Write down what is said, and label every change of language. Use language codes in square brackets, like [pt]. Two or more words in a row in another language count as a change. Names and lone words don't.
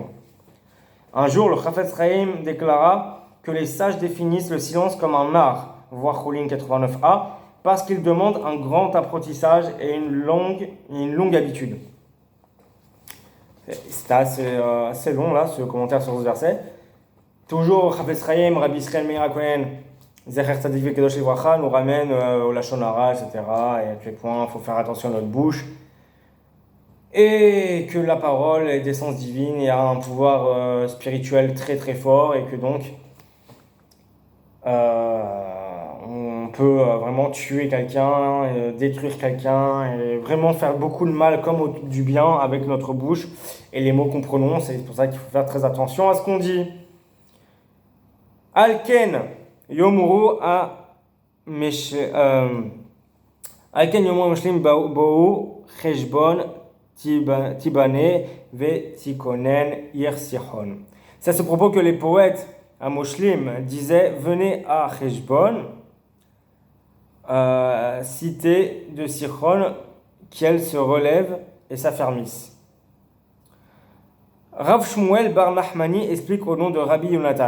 [fr] Un jour, le Chafetz Chaim déclara que les sages définissent le silence comme un art, voir Choulin 89a, parce qu'il demande un grand apprentissage et une longue habitude. C'était assez long là, ce commentaire sur ce verset. Toujours Chafetz Chaim, Rabbi Israël Meir HaKohen, [he] זכר צדיק וקדוש לברכה [fr] nous ramène au [he] לשון הרע, [fr] etc. Et à quel point il faut faire attention à notre bouche. Et que la parole est d'essence divine et a un pouvoir spirituel très très fort. Et que donc, on peut vraiment tuer quelqu'un, détruire quelqu'un, et vraiment faire beaucoup de mal comme du bien avec notre bouche et les mots qu'on prononce. C'est pour ça qu'il faut faire très attention à ce qu'on dit. [he] על כן יאמרו ה על כן יאמרו מושלים באו חשבון תבנה ותכונן עיר סיחון. [fr] C'est à ce propos que les poètes à Moshlim disaient venez à Cheshbon, cité de Sichon, qu'elle se relève et s'affermisse. Rav Shmuel Bar Nachmani explique au nom de Rabbi Yonatan.